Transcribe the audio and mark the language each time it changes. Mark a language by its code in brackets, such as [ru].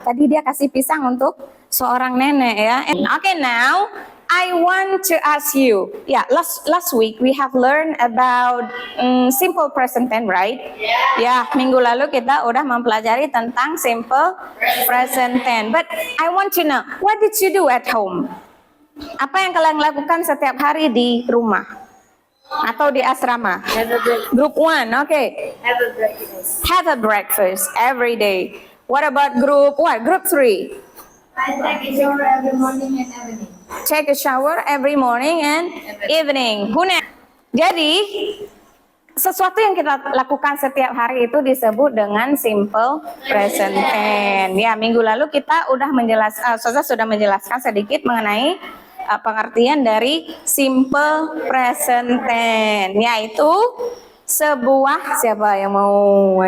[id] Tadi dia kasih pisang untuk seorang nenek ya. [en] Okay, now I want to ask you. Yeah, last week we have learned about simple present tense, right? [id] Ya, minggu lalu kita udah mempelajari tentang simple present tense. [en] But I want to know, what did you do at home? [id] Apa yang kalian lakukan setiap hari di rumah atau di asrama? [en] Group 1, okay. Have a breakfast every day. What about group what? Group 3. I take a shower every morning and evening. Take a shower every morning and evening. [id] Jadi sesuatu yang kita lakukan setiap hari itu disebut dengan simple present tense. Ya, minggu lalu kita sudah menjelaskan sedikit mengenai pengertian dari simple present tense, yaitu sebuah, siapa yang mau?